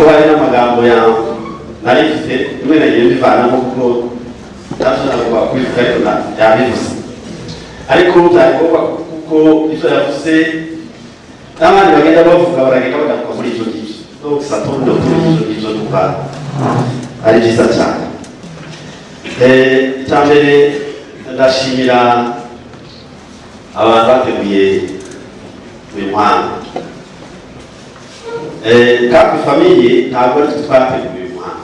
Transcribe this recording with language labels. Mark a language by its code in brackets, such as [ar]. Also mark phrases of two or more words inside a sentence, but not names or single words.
[rw] hari n'amagambo ya narifite rimwe nagiye mbivanamo kuko ndashaka kubivuga ariko yabivuze, ariko byari ngombwa kuko ivyo yavuze n'abandi bagenda bavuga baragenda bagaruka muri ivyo ngivyo, [fr] donc ça tourne autour d' [rw] ivyo ngivyo duka ari byiza cyane. Icyambere ndashimira abantu bateguye uyu muhango. Kandi famiye ntabwo ari twe twateguye uyu muhango.